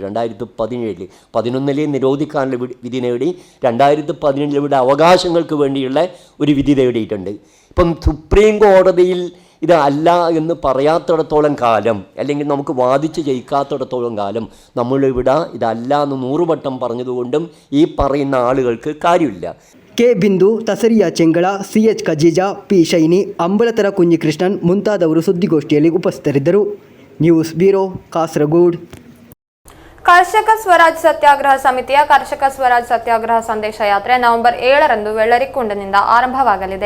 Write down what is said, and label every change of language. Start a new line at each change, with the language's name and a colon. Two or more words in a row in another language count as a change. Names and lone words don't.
Malayalam: 2017 11 നിരോധിക്കാനുള്ള വിധി നേടി, 2017 ഇവിടെ അവകാശങ്ങൾക്ക് വേണ്ടിയുള്ള ഒരു വിധി നേടിയിട്ടുണ്ട്. ഇപ്പം സുപ്രീം കോടതിയിൽ ഇത് അല്ല എന്ന് പറയാത്തിടത്തോളം കാലം, അല്ലെങ്കിൽ നമുക്ക് വാദിച്ച് ജയിക്കാത്തിടത്തോളം കാലം നമ്മളിവിടെ ഇതല്ല എന്ന് 100 വട്ടം പറഞ്ഞതുകൊണ്ടും ഈ പറയുന്ന ആളുകൾക്ക് കാര്യമില്ല.
Kannada: ಕೆ ಬಿಂದು, ತಸರಿಯಾ ಚೆಂಗಳ, CH ಖಜೀಜಾ, ಪಿ ಶೈನಿ, ಅಂಬಲತರ ಕುಂಜಿಕೃಷ್ಣನ್ ಮುಂತಾದವರು ಸುದ್ದಿಗೋಷ್ಠಿಯಲ್ಲಿ ಉಪಸ್ಥಿತರಿದ್ದರು. ನ್ಯೂಸ್ ಬ್ಯೂರೋ, ಕಾಸರಗೋಡು. ಕರ್ಷಕ ಸ್ವರಾಜ್ ಸತ್ಯಾಗ್ರಹ ಸಮಿತಿಯ ಕರ್ಷಕ ಸ್ವರಾಜ್ ಸತ್ಯಾಗ್ರಹ ಸಂದೇಶ ಯಾತ್ರೆ ನವೆಂಬರ್ 7ರಂದು ವೆಳ್ಳರಿಕುಂಡನಿಂದ ಆರಂಭವಾಗಲಿದೆ.